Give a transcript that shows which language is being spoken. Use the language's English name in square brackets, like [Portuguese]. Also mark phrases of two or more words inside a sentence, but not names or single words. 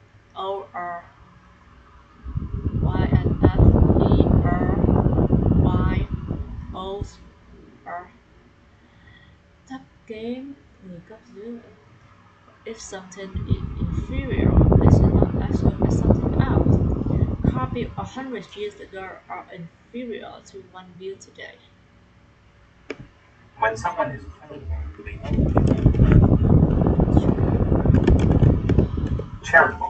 [Vietnamese] O R Y N F E R Y O R. Thấp kém, người cấp dưới. [English] If something is inferior, this is not assumed as something else. Car built 100 years ago are inferior to one built today. When someone is charitable, they charitable.